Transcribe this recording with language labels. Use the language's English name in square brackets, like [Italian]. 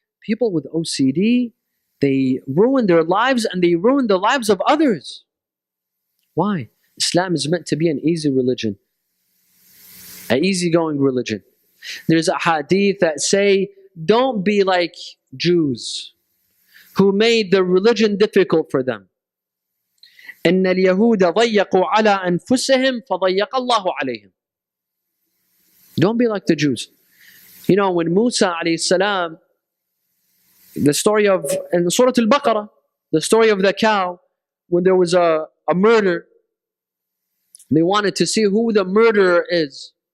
[English] People with OCD, they ruin their lives and they ruin the lives of others. Why? Islam is meant to be an easy religion, an easygoing religion. There's a hadith that say, don't be like Jews who made the religion difficult for them. [Arabic] إن اليهود ضيقوا على أنفسهم فضيق الله عليهم. [English] Don't be like the Jews. When Musa alayhi salam, the story of, in Surah Al-Baqarah, the story of the cow, when there was a murder, they wanted to see who the murderer is.